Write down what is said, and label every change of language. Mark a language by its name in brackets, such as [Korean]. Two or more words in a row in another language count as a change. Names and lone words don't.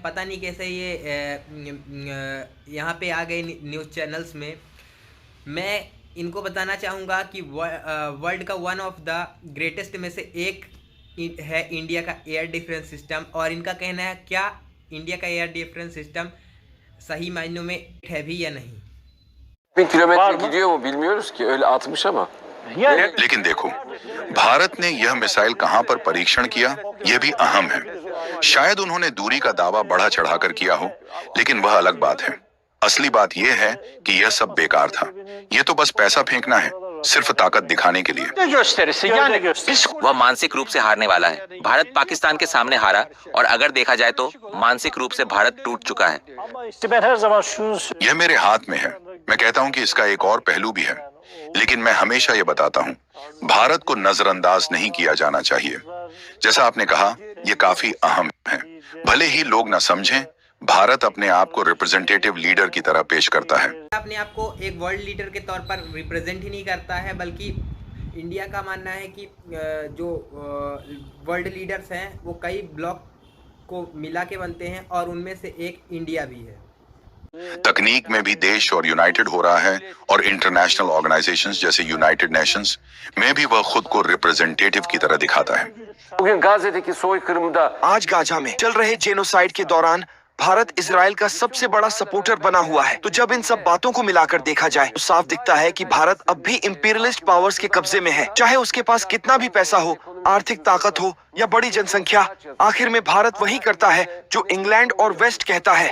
[Hindi] पता नहीं कैसे ये यहाँ पे आ गए [English] news channels [Hindi] में। मैं इनको बताना चाहूँगा कि वर्ल्ड का [English] one of the greatest [Hindi] में से एक है इंडिया का [English] air defense system, [Hindi] और इनका कहना है क्या इंडिया का [English] air defense system [Hindi] सही मायनों में है भी या नहीं। [Turkish] 1000 kilometre gidiyor mu bilmiyoruz ki, öyle atmış ama. yani [Hindi] लेकिन देखो, भारत ने यह मिसाइल कहां पर परीक्षण किया, यह भी अहम है। शायद उन्होंने दूरी का दावा बढ़ा चढ़ाकर किया हो, लेकिन वह अलग बात है। असली बात यह है कि यह सब बेकार था। यह तो बस पैसा फेंकना है, सिर्फ ताकत दिखाने के लिए। [Turkish] Ne gösterisi yani biz [Hindi] वह मानसिक रूप से हारने वाला है। भारत पाकिस्तान के सामने हारा, और अगर देखा जाए तो मानसिक रूप से भारत टूट चुका है। [Turkish] ama işte ben her zaman şunu [Hindi] यह मेरे हाथ में है। मैं कहता हूं कि इसका एक और पहलू भी है, लेकिन मैं हमेशा ये बताता हूं, भारत को नजरअंदाज नहीं किया जाना चाहिए। जैसा आपने कहा, यह काफी अहम है। भले ही लोग न समझें, भारत अपने आप को [English] representative leader [Hindi] की तरह पेश करता है। अपने आप को एक [English] world leader [Hindi] के तौर पर रिप्रेजेंट ही नहीं करता है, बल्कि इंडिया का मानना है कि जो [English] world leaders [Hindi] हैं वो कई ब्लॉक को मिला के बनते हैं, और उनमें से एक इंडिया भी है। तकनीक में भी देश और यूनाइटेड हो रहा है, और [English] international organizations [Hindi] जैसे यूनाइटेड नेशंस में भी वह खुद को रिप्रेजेंटेटिव की तरह दिखाता है। [Turkish] bugün Gazze'deki soykırımda [Hindi] आज गाजा में चल रहे जेनोसाइड के दौरान भारत इजराइल का सबसे बड़ा सपोर्टर बना हुआ है। तो जब इन सब बातों को मिलाकर देखा जाए तो साफ दिखता है कि भारत अब भी [English] imperialist powers [Hindi] के कब्जे में है। चाहे उसके पास कितना भी पैसा हो, आर्थिक ताकत हो या बड़ी जनसंख्या, आखिर में भारत वही करता है जो इंग्लैंड और वेस्ट कहता है।